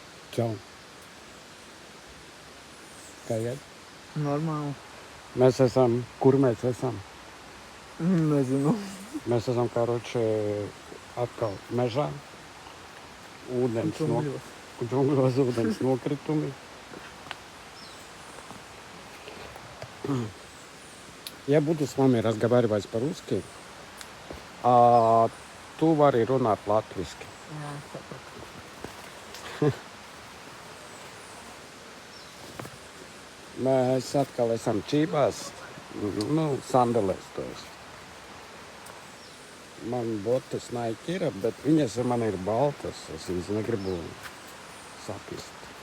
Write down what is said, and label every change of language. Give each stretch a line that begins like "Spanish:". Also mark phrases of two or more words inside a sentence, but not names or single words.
Latvian: Čau. Kā iet? Normāli. Mēs esam, kur mēs esam? Nezinu. Mēs esam, karoči, atkal mežā. Ūdens džungļos ūdens nokritumi.
Russian: Я буду с вами разговаривать по-русски, а
Latvian: tu vari runāt latviski. Jā, sapratu. Mēs atkal esam čībās, sandelēs tos. Man botas Nike ir, bet viņas man ir baltas, es viņas negribu sapist.